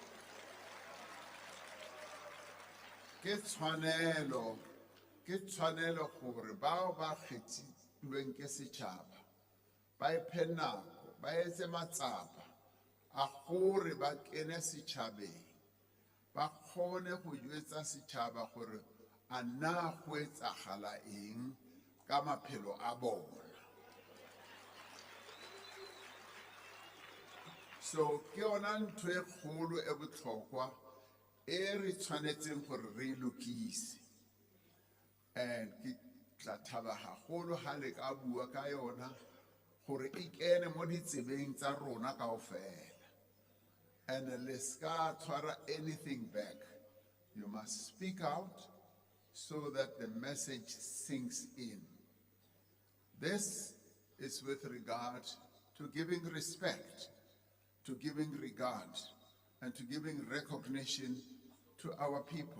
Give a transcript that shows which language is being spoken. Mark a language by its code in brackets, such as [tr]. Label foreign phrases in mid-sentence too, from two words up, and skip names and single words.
[st] Ke tshwanelo gore bao ba kgethilweng ke setšhaba ba iphe nako, ba etse matsapa a gore ba kene setšhabeng, ba kgone go jwetsa setšhaba gore a na go etsagala eng ka maphelo a bona. So ke yona ntho e kgolo e botlhokwa e re tshwanetseng gore re lokise. And ke tla thaba haholo ha le ka bua ka yona gore e kene mo ditsebeng tsa rona kaofela. And le ska tshwara [en] anything back. You must speak out so that the message sinks in. This is with regard to giving respect, to giving regard, and to giving recognition to our people.